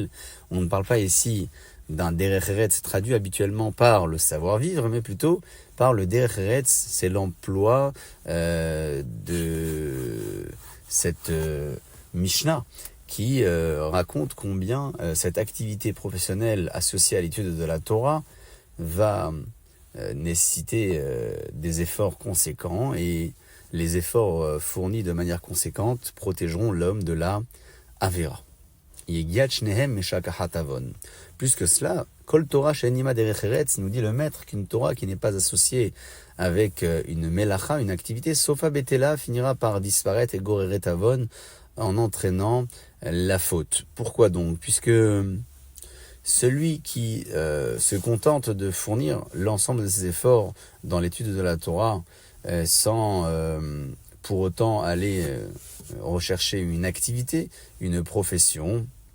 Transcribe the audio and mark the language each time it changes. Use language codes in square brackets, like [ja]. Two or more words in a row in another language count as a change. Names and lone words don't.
[fr] On ne parle pas ici d'un [he] דרך ארץ [fr] traduit habituellement par le savoir-vivre, mais plutôt par le [he] דרך ארץ, [fr] c'est l'emploi de cette Mishnah qui raconte combien cette activité professionnelle associée à l'étude de la Torah va nécessiter des efforts conséquents, et les efforts fournis de manière conséquente protégeront l'homme de la Avera. Plus que cela, [he] כל תורה שאין עמה דרך ארץ, [fr] nous dit le maître, qu'une Torah qui n'est pas associée avec une melacha, une activité, [he] סופה בטלה, [fr] finira par disparaître et [he] גוררת עוון, [fr] en entraînant la faute. Pourquoi donc? Puisque celui qui se contente de fournir l'ensemble de ses efforts dans l'étude de la Torah sans pour autant aller rechercher une activité, une profession,